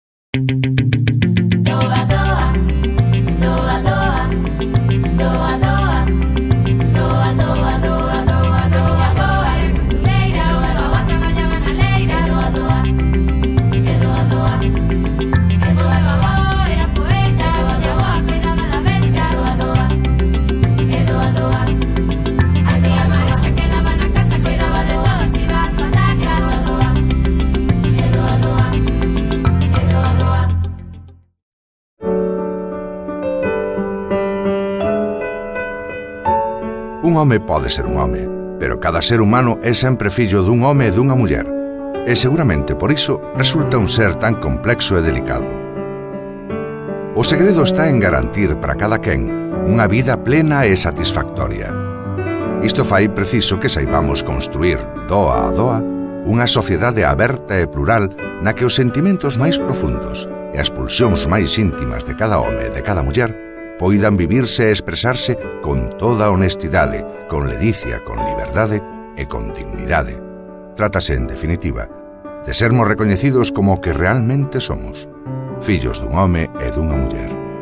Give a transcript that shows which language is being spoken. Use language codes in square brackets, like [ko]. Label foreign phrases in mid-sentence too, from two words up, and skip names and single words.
[gl] Doa, doa, doa, doa, doa, doa, doa, doa, doa, doa, doa, doa, era costureira, doa, traballaba na leira, doa, doa, e doa, doa, e doa, doa, era poeta, doa, doa, cuidaba da bestia, doa, doa, e doa, doa, a tía María se quedaba na casa, cuidaba de todo, se iba ás patacas, doa, doa, e doa, doa, e doa, doa. Un home pode ser un home, pero cada ser humano é sempre fillo dun home e dunha muller. E seguramente por iso resulta un ser tan complexo e delicado. O segredo está en garantir para cada quen unha vida plena e satisfactoria. Isto fai preciso que saibamos construir, doa a doa, unha sociedade aberta e plural na que os sentimentos máis profundos e as pulsións máis íntimas de cada home e de cada muller poidan vivirse e expresarse con toda honestidade, con ledicia, con liberdade e con dignidade. Trátase, en definitiva, de sermos recoñecidos como o que realmente somos, fillos dun home e dunha muller.